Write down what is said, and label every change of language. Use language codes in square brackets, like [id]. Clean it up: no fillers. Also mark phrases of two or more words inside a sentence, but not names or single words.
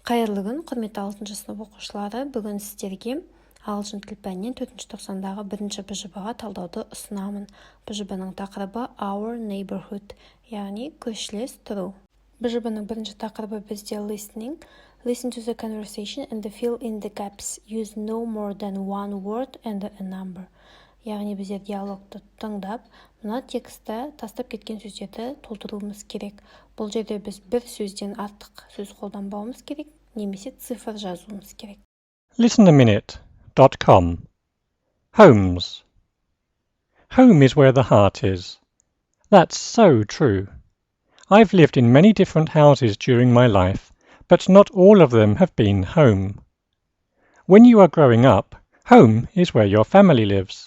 [kk] Қайырлы күн, құрметті 6 сынып оқушылары. Бүгін сіздерге ағылшын тіл пәнінен 4-ші тоқсандағы 1-ші БЖБ-ға талдауды ұсынамын. БЖБ-ның тақырыбы Our Neighborhood, яғни көршілес тұру. БЖБ-ның 1-ші тақырыбы бізде listening. [en] Listen to the conversation and fill in the gaps. Use no more than one word and a number. [kk] Яғни біздер диалогты тыңдап, мына текстті тастап кеткен сөздерді толтыруымыз керек. Бұл жерде біз бір сөзден артық сөз қолданбауымыз керек, немесе цифр жазуымыз керек. [en] Listenaminute.com Homes. Home is where the heart is. That's so true. I've lived in many different houses during my life, but not all of them have been home. When you are growing up, home is where your family lives.